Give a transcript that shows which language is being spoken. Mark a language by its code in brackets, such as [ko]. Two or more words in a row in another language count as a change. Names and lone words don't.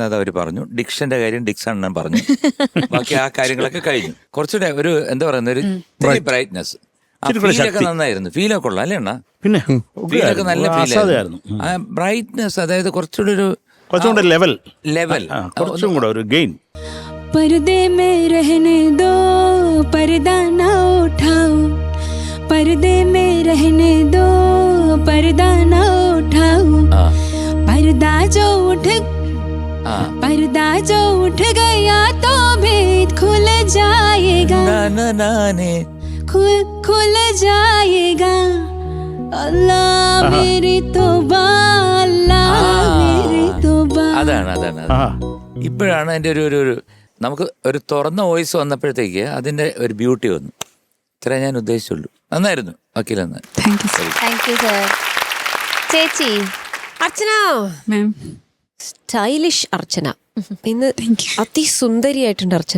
[ml] അത് അവർ പറഞ്ഞു. ഡിക്ഷന്റെ കാര്യം ഡിക്സ് അണ്ണൻ പറഞ്ഞു. ബാക്കി ആ കാര്യങ്ങളൊക്കെ കഴിഞ്ഞു. കുറച്ചുകൂടെ ഒരു എന്താ പറയുന്ന ഒരു ബ്രൈറ്റ്നെസ്. ഫീലൊക്കെ നന്നായിരുന്നു. ഫീലൊക്കെ കൊള്ളാം അല്ലേ അണ്ണാ? പിന്നെ ഫീലൊക്കെ നല്ല ഫീലായിരുന്നു. ആ ബ്രൈറ്റ്നെസ്, അതായത് കുറച്ചുകൂടെ ലെവൽ കുറച്ചും കൂടെ ഒരു ഗെയിൻ. [hi] पर्दे में रहने दो, पर्दा ना उठाओ, पर्दे में रहने दो, पर्दा ना उठाओ, पर्दा जो उठ गया तो भेद खुल जाएगा, खुल जाएगा. अल्लाह मेरी तौबा, अल्लाह मेरी तौबा. [ml] അതാണ് ഇപ്പോഴാണ് അതിന്റെ ഒരു നമുക്ക് ഒരു തുറന്ന വോയിസ് വന്നപ്പോഴത്തേക്ക് അതിന്റെ ഒരു ബ്യൂട്ടി വന്നു. ഇത്ര ഞാൻ ഉദ്ദേശിച്ചുള്ളൂ. നന്നായിരുന്നു വക്കീൽ. ചേച്ചി അർച്ചന സ്റ്റൈലിഷ് അർച്ചന ഇന്ന് അതിസുന്ദരിയായിട്ടുണ്ട് അർച്ചന.